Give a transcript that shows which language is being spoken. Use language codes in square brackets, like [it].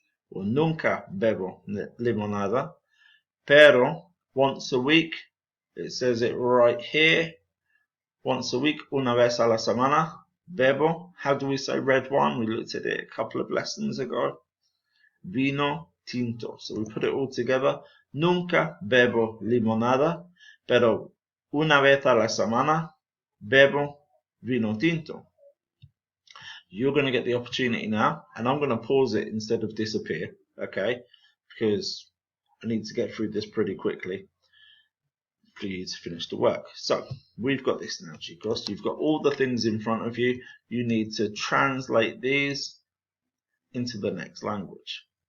[en] Or [es] nunca bebo limonada. Pero [en] once a week, it says it right here. Once a week, [es] una vez a la semana, bebo. [en] How do we say red wine? We looked at it a couple of lessons ago. Vino tinto. So we put it all together. [es] Nunca bebo limonada, pero una vez a la semana, bebo vino tinto. [en] You're going to get the opportunity now, and I'm going to pause it instead of disappear, okay? Because I need to get through this pretty quickly for you to finish the work. So, we've got this now, chicos. You've got all the things in front of you. You need to translate these into the next language.